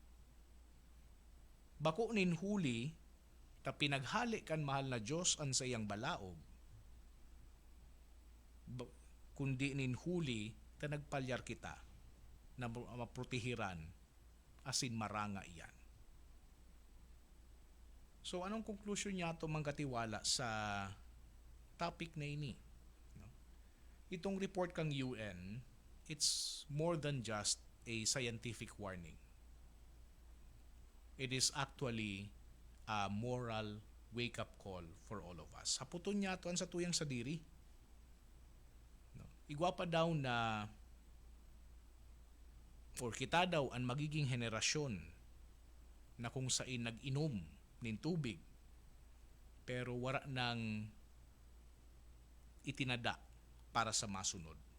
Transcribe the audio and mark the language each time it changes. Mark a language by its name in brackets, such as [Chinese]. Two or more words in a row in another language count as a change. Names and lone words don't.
[Bikol] Bako nin huli, ta pinaghali kan mahal na Diyos ang sayang balaog, kundi nin huli, ta nagpalyar kita na maprotehiran asin maranga iyan. So anong conclusion niya ito mang katiwala sa topic na ini? Itong report kang UN, [English] it's more than just a scientific warning. It is actually a moral wake-up call for all of us. [Bikol] Haputon niya ito sa tuyang sadiri. Igwa pa daw na or kita daw ang magiging henerasyon na kung saan nag-inom ng tubig pero wala nang itinada para sa masunod.